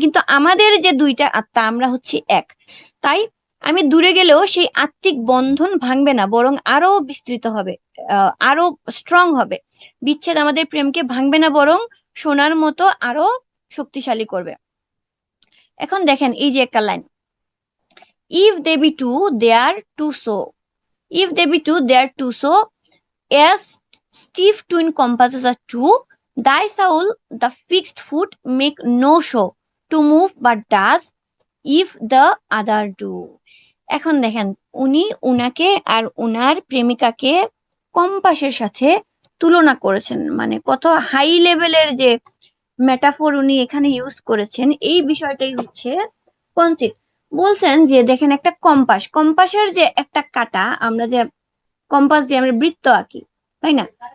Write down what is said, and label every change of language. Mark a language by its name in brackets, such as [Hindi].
[Bangla] কিন্তু আমাদের যে দুইটা আত্মা, আমরা হচ্ছি এক। তাই আমি দূরে গেলেও সেই আত্মিক বন্ধন ভাঙবে না, বরং আরো বিস্তৃত হবে, আরো স্ট্রং হবে। বিচ্ছেদ আমাদের প্রেমকে ভাঙবে না, বরং সোনার মতো আরো শক্তিশালী করবে। এখন দেখেন এই যে একটা line, [English] if they be two, they are two so. If they be two, they are two so. As stiff twin compasses are two, thy soul, the fixed foot, make no show to move, but does if the other do. [Bangla] এখন দেখেন, উনি উনাকে আর উনার প্রেমিকাকে কম্পাসের সাথে তুলনা করেছেন, মানে কত হাই লেভেলের যে মেটাফোর উনি এখানে ইউজ করেছেন, এই বিষয়টাই হচ্ছে কনসেপ্ট। বলছেন যে দেখেন একটা কম্পাস, কম্পাসের যে একটা কাটা, আমরা যে কম্পাস দিয়ে আমরা বৃত্ত আঁকি, তাই না?